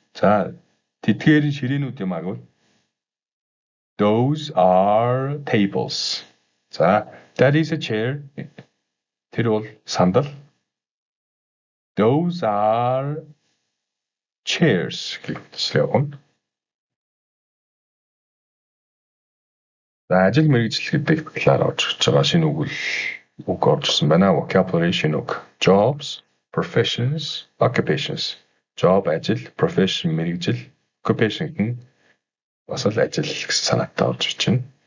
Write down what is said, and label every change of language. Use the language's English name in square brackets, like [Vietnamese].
[Mongolian] За тэдгээр ширээнүүд юм аа гэвэл [English] those are tables. За that is a chair. [Mongolian] Тэр бол сандал. [English] Those are chairs [Mongolian] гэж явна. За ажил мэргэжил гэдэг талаар орж байгаа шинэ үг орж ирсэн байна. Vocabulary шинэ үг. Jobs, professions, occupations. Job ажил, profession мэргэжил, occupation гэн бас л ажил гэсэн санаатай орж ирж байна.